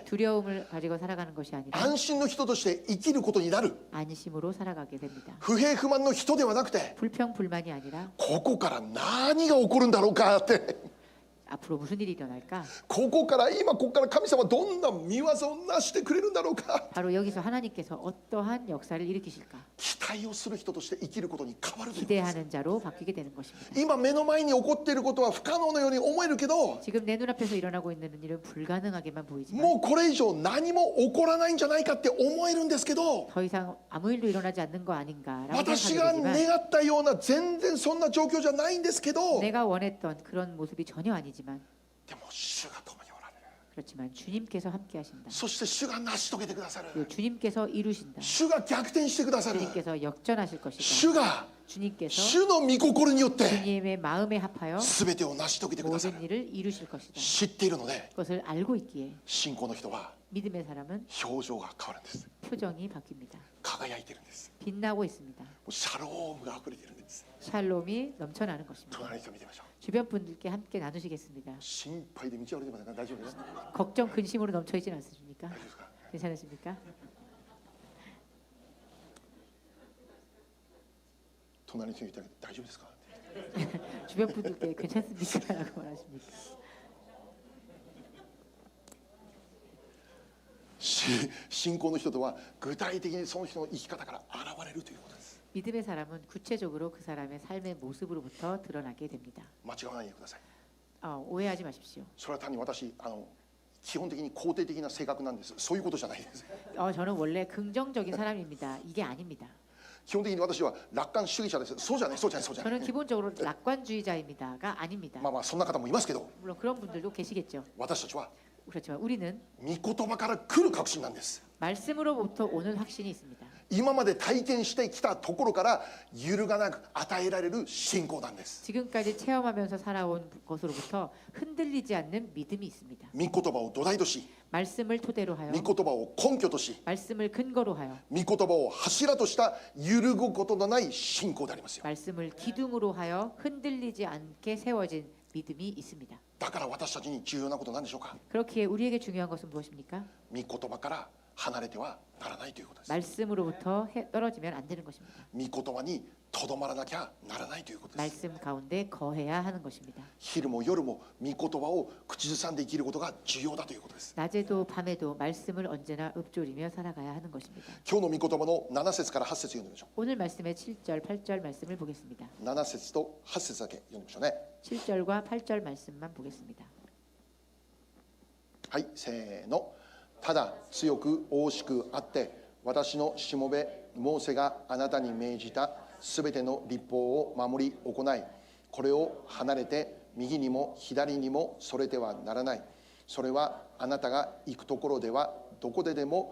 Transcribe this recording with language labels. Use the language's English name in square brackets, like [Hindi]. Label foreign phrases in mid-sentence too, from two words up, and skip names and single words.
[Korean] 두려움을 가지고 살아가는 것이 아니라 [Japanese] 安心の人として生きることになる。 [Korean] 안심으로 살아가게 됩니다. [Japanese] 不平不満の人ではなくて [Korean] 불평 불만이 아니라 [Japanese] ここから何が起こるんだろうかって [Korean] 앞으로 무슨 일이 일어날까? [Japanese] ここから神様どんな見業をなしてくれるんだろうか [Korean] 바로 여기서 하나님께서 어떠한 역사를 일으키실까? [Japanese] 期待をする人として生きることに変わるということです。 [Korean] 기대하는 자로 바뀌게 되는 것입니다. [Japanese] 今目の前に起こっていることは不可能のように思えるけど [Korean] 지금 내 눈앞에서 일어나고 있는 일은 불가능하게만 보이지만 [Japanese] もうこれ以上何も起こらないんじゃないかって思えるんですけど [Korean] 더 이상 아무 일도 일어나지 않는 거 아닌가라고 [Japanese] 私が [Korean] 생각하게 되지만 [Japanese] 願ったような全然そんな状況じゃないんですけど [Korean] 내가 원했던 그런 모습이 전혀 아니지만 [Japanese] でも主が共におられる。 [Korean] 그렇지만 주님께서 함께 하신다. [Japanese] そして主が成し遂げてくださる。 [Korean] 그리고 주님께서 이루신다. [Japanese] 主が逆転してくださる。 [Korean] 주님께서 역전하실 것이다. [Japanese] 主が [Korean] 주님께서 [Japanese] 主の御心によって [Korean] 주님의 마음에 합하여 [Japanese] 全てを成し遂げてくださ [Korean] 모든 [Japanese] る [Korean] 일을 이루실 것이다. [Japanese] 知っているので [Korean] 그것을 알고 있기에 [Japanese] 信仰の人は [Korean] 믿음의 사람은 [Japanese] 表情が変わるんです [Korean] 표정이 바뀝니다. [Japanese] 輝いてるんです [Korean] 빛나고 있습니다. [Japanese] もうシャロームが溢れてるんです [Korean] 샬롬이 넘쳐나는 것입니다. [Japanese] 隣の人見てみましょう [Korean] 주변 분들께 함께 나누시겠습니다. [Japanese] 心配で道を歩いてませんか大丈夫ですか [Korean] 걱정 근심으로 넘쳐 있지는 않습니까? [Japanese] 大丈夫ですか [Korean] 괜찮으십니까? [Japanese] 隣の人に言ってあげて大丈夫ですか [Korean] 주변 분들께 괜찮습니까? 라고 말하십니까? [Japanese] 信仰の人とは具体的にその人の生き方から現れるということです [Korean] 믿음의 사람은 구체적으로 그 사람의 삶의 모습으로부터 드러나게 됩니다. [Japanese] 間違わないでください [Korean] 오해하지 마십시오. [Japanese] それは単に私基本的に肯定的な性格なんですそういうことじゃないです [Korean] 저는 원래 긍정적인 사람입니다. 이게 아닙니다. [Japanese] 基本的に私は楽観主義者ですそうじゃないそうじゃないそうじゃない [Korean] 저는 기본적으로 낙관주의자입니다가 아닙니다. [Japanese] まあそんな方もいますけど [Korean] 물론 그런 분들도 계시겠죠. [Japanese] 私たちは [Korean] 그렇지만 우리는 [Japanese] 御言葉から来る確信なんです [Korean] 말씀으로부터 오는 확신이 있습니다. [Japanese] 今まで体験してきたところから揺るがなく与えられる信仰なんです [Korean] 지금까지 체험하면서 살아온 것으로부터 흔들리지 않는 믿음이 있습니다. [Japanese] 御言葉を土台とし [Korean] 말씀을 토대로 하여 [Japanese] 御言葉を根拠とし [Korean] 말씀을 근거로 하여 [Japanese] 御言葉を柱とした揺るぐことのない信仰でありますよ [Korean] 말씀을 기둥으로 하여 흔들리지 않게 세워진 믿음이 있습니다. [Japanese] だから私たちに重要なことなんでしょうか [Korean] 그렇기에 우리에게 중요한 것은 무엇입니까? [Japanese] 御言葉から離れてはならないということです [Korean] 말씀으로부터 떨어지면 안 되는 것입니다. [Japanese] 御言葉にとどまらなきゃならないということです [Korean] 말씀 가운데 거해야 하는 것입니다. [Japanese] 昼も夜も御言葉を口ずさんで生きることが重要だということです [Korean] 낮에도 밤에도 말씀을 언제나 읊조리며 살아가야 하는 것입니다. [Japanese] 今日の御言葉の7節から8節読んでみましょ [Korean] 오늘 말씀의 7절, 8절 말씀을 보겠습니다. [Japanese] う7節と8節だけ読んでみましょうね [Korean] 7절과 8절 말씀만 보겠습니다. [Japanese] はいせーのただ強く大しくあって私のしもべモーセがあなたに命じたすべての律法を守り行いこれを離れて右にも左にもそれてはならないそれはあなたが行くところではどこででも